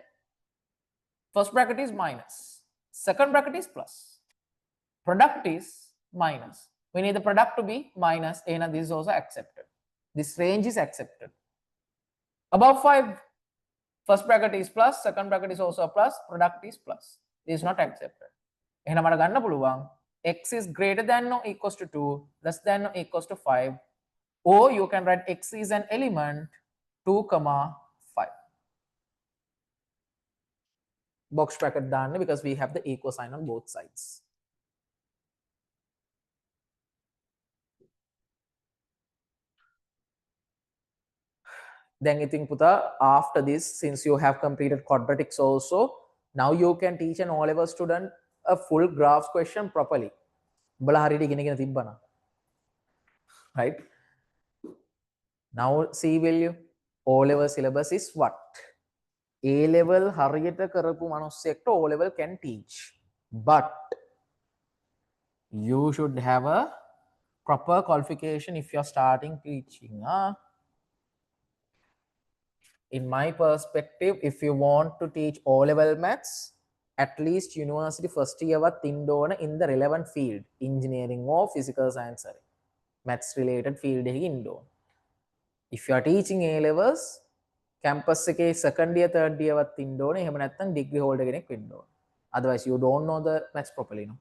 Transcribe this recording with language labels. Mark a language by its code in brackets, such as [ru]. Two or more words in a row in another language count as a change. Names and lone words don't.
[en] First bracket is minus. Second bracket is plus. Product is minus. We need the product to be minus, and this is also accepted. This range is accepted. Above 5, first bracket is plus, second bracket is also a plus, product is plus. This is not accepted. [si] එහෙනම් මට ගන්න පුළුවන් [en] x is greater than or equals to 2, less than or equals to 5, or you can write x is an element 2, 5. Box bracket දාන්න because we have the equal sign on both sides. Then [si] ඉතින් පුතා [en] after this, since you have completed quadratics also, now you can teach an O-level student a full graphs question properly. [si] උඹලා හරියට ඉගෙනගෙන තිබ්බනම්. [en] Right? Now see value. O-level syllabus is what? A-level [si] හරියට කරපු මනුස්සයෙක්ට [en] O-level can teach. But you should have a proper qualification if you're starting teaching. In my perspective, if you want to teach O-level maths, at least university first year [si] වත් ඉන්නෝන [en] in the relevant field, engineering or physical science, maths related field [si] එකක ඉන්නෝන. [en] If you are teaching A-levels, campus එකේ second year third year [si] වත් ඉන්නෝන, එහෙම නැත්නම් [en] degree holder [si] කෙනෙක් වෙන්න ඕන. [en] Otherwise you don't know the maths properly, no.